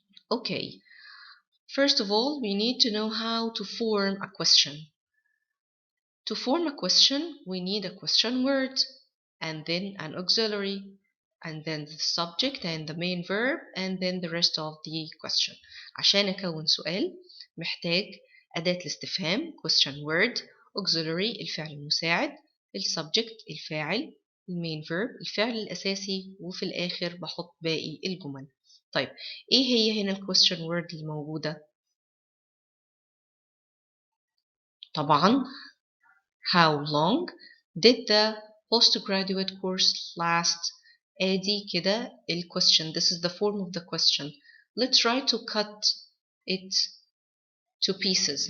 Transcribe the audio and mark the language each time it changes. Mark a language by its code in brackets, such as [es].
[en] Okay, first of all, we need to know how to form a question. To form a question, we need a question word, and then an auxiliary, and then the subject and the main verb, and then the rest of the question. [ar] عشان أكون سؤال محتاج أداة الاستفهام question word, auxiliary الفعل المساعد, السبجكت الفاعل, المين verb الفعل الأساسي, وفي الآخر بحط باقي الجمل. طيب إيه هي هنا question word الموجودة؟ طبعا [en] how long did the postgraduate course last؟ [ar] ادي كده ال question. [en] This is the form of the question. Let's try to cut it to pieces.